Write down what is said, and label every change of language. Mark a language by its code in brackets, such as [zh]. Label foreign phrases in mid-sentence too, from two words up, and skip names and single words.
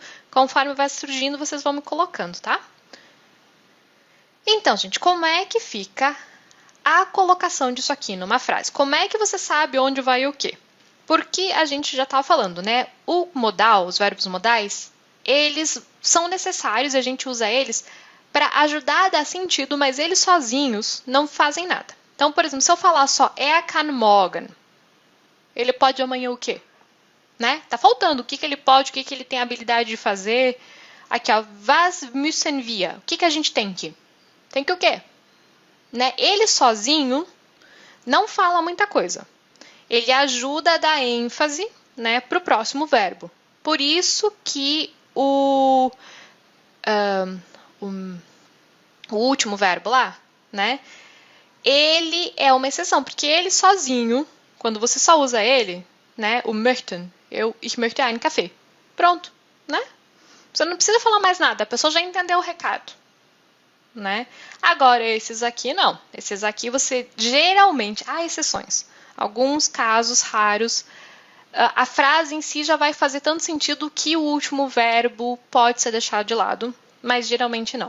[pt] Conforme vai surgindo, vocês vão me colocando, tá? Então, gente, como é que fica a colocação disso aqui numa frase? Como é que você sabe onde vai o quê? Porque a gente já estava falando, né? O modal, os verbos modais, eles são necessários e a gente usa eles para ajudar a dar sentido, mas eles sozinhos não fazem nada. Então, por exemplo, se eu falar só [de] er kann morgen, [pt] ele pode amanhã o quê? Né? Tá faltando o que ele pode, o que ele tem a habilidade de fazer. Aqui, ó, [de] was müssen wir? [pt] O que a gente tem aqui? Tem que o quê? Né? Ele sozinho não fala muita coisa. Ele ajuda a dar ênfase, né, para o próximo verbo. Por isso que o último verbo lá, né, ele é uma exceção, porque ele sozinho, quando você só usa ele, né, o möchten, [de] ich möchte einen Kaffee. [pt] Pronto, né? Você não precisa falar mais nada, a pessoa já entendeu o recado. Né? Agora, esses aqui não. Esses aqui você geralmente... Há exceções. Alguns casos raros, a frase em si já vai fazer tanto sentido que o último verbo pode ser deixado de lado, mas geralmente não.